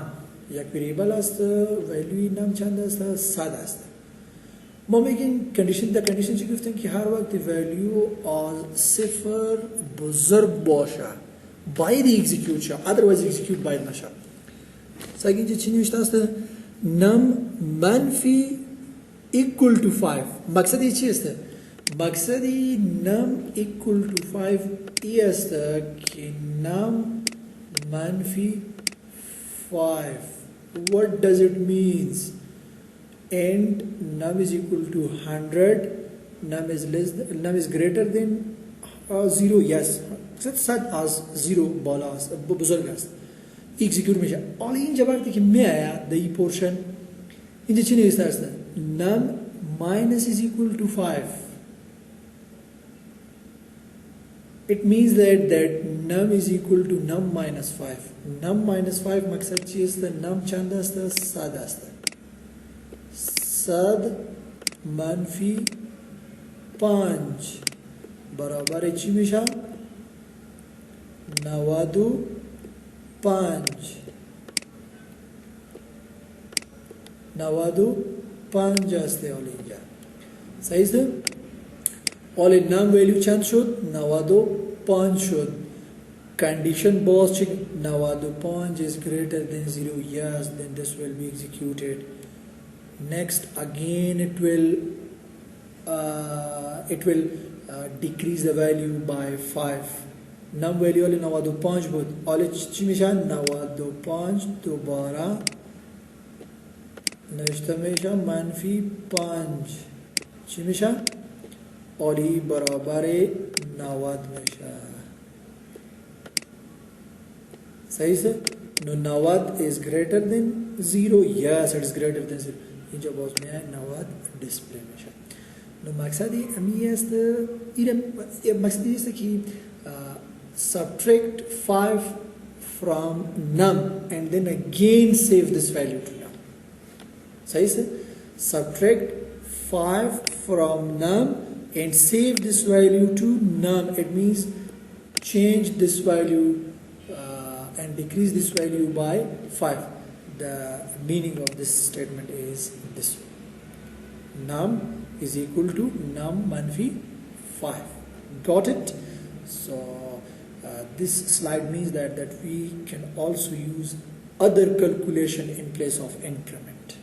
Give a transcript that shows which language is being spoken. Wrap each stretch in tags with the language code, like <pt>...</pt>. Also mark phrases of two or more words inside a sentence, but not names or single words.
<fa>یک وریبل است ولیوی نم چند است 100 است ما میگیم کنdition چی گفتیم که هر وقت ولیو از صفر بزرگ باشه باید اکزیکیوت شه otherwise اکزیکیوت باید نشه سعی اینجا چی نوشته است نم منفی</fa> <en>equal to</en> <fa>5 مقصد این چی است مقصدی نم equal to 5 ای است که نم منفی 5</fa> <en>what does it means and num is equal to 100 num is greater than 0 yes</en> <fa>صد از 0 بالا است بزرگ است اکزیکیوت میشه حالا اینجا وقتی که میاد این پورشن اینجا چی نوشته است</fa> <en>num minus is equal to 5 it means that num is equal to num minus 5 num minus 5</en> <fa>مقصد چی است num چند است 100 است 100 منفی 5 برابر چی میشه 95 95 هسته حالا اینجا صحیح است حالا نم ویلیو چند شد 95 شد condition باز چه 95</fa> <en>is greater than 0 yes then this will be executed next again it will decrease the value by 5</en> <fa>نم ویلیو حالا 95 بود حالا چی میشن 95 دوباره نوشته میشه منفی 5 چی میشه حالی برابر 90 میشه صحیح است نو 90</fa> <en>is greater than 0 yes it is greater than 0</en> <fa>اینجا باز میاد 90 دیسپلی میشه نو مقصدی امی است مقصدی است که</fa> <en>subtract 5 from num and then again save this value to num</en> <fa>صحیح است</fa> <en>subtract 5 from num and save this value to num it means change this value and decrease this value by 5 the meaning of this statement is this num is equal to num manfi 5 got it so this slide means that we can also use other calculation in place of increment</en>